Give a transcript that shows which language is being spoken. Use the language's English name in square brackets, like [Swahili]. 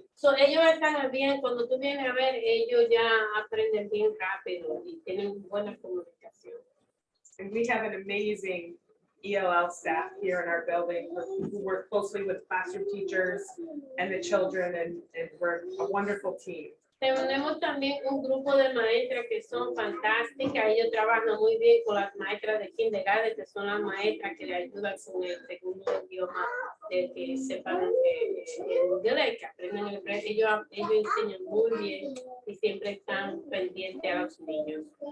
[Spanish] So, ellos están bien, cuando tú vienes a ver, ellos ya aprenden bien rápido y tienen buena comunicación. [English] And we have an amazing ELL staff here in our building who work closely with classroom teachers and the children, and we're a wonderful team. [Spanish] Tenemos también un grupo de maestras que son fantásticas. Ellos trabajan muy bien con las maestras de kindergarten, que son las maestras que le ayudan con el segundo idioma de que sepan el inglés, que aprenden el inglés. Ellos enseñan muy bien y siempre están pendientes a los niños.